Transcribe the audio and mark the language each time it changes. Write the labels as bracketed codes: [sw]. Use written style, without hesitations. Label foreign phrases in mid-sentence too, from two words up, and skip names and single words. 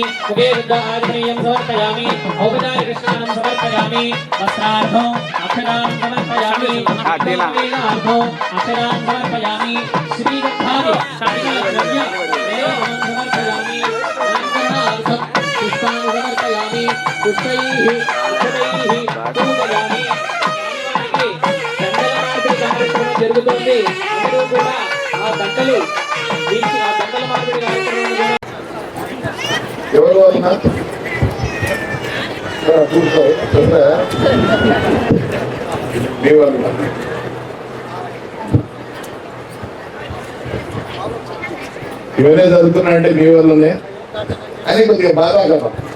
[sa] मुखे शुद्ध आग्नेयं समर्पयामि औपचारिकस्नानं समर्पयामि वस्त्रार्थं अक्षरान् समर्पयामि अक्षरान् समर्पयामि श्रीरत्नानि शालिकाद्रव्य समर्पयामि अलङ्करणार्थं पुष्पाणि समर्पयामि पुष्पैः पूजयामि [te] జరుగుతుంది అందరూ కూడా ఆ దండలు దీనికి ఆ దండల మార్పిడి కార్యక్రమం ఎవరు అన్నా మీ వాళ్ళు ఇవన్నీ జరుగుతున్నాయంటే మీ వల్లనే అని కొద్దిగా బాధాకరం.